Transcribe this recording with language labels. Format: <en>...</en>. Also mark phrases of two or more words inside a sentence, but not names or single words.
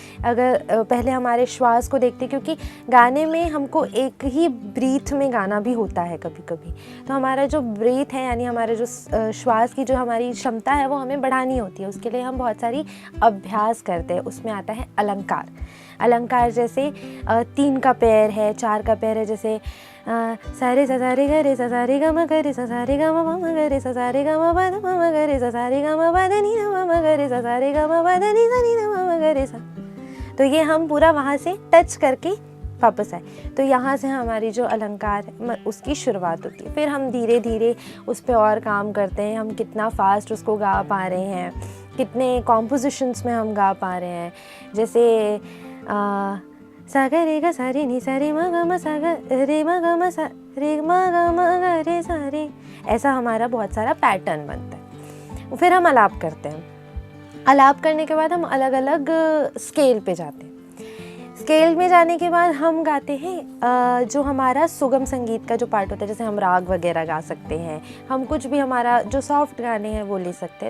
<hi>अगर पहले हमारे श्वास को देखते हैं, क्योंकि गाने में हमको एक ही ब्रीथ में गाना भी होता है कभी कभी, तो हमारा जो ब्रीथ है यानी हमारे जो श्वास की जो हमारी क्षमता है वो हमें बढ़ानी होती है। उसके लिए हम बहुत सारी अभ्यास करते हैं। उसमें आता है अलंकार। अलंकार जैसे 3 का पैर है, 4 का पैर है, जैसे सारे सा रे ग रे सा रे ग म ग रे सा रे ग म म ग रे सा रे ग म प द म ग रे सा रे ग म प द नि न म ग रे सा रे ग म प द नि सा नि न म ग रे सा। तो ये हम पूरा वहाँ से टच करके वापस आए, तो यहाँ से हमारी जो अलंकार है उसकी शुरुआत होती है। फिर हम धीरे धीरे उस पर और काम करते हैं, हम कितना फास्ट उसको गा पा रहे हैं, कितने कॉम्पोजिशंस में हम गा पा रहे हैं। जैसे सा ग रे ग सा रे नि सा रे म ग म सा ग रे म ग म सा रे म ग म ग रे सा रे, ऐसा हमारा बहुत सारा पैटर्न बनता है। फिर हम आलाप करते हैं। आलाप करने के बाद हम अलग अलग स्केल पे जाते हैं। स्केल में जाने के बाद हम गाते हैं जो हमारा सुगम संगीत का जो पार्ट होता है, जैसे हम राग वगैरह गा सकते हैं, हम कुछ भी हमारा जो सॉफ्ट गाने हैं वो ले सकते हैं।</hi>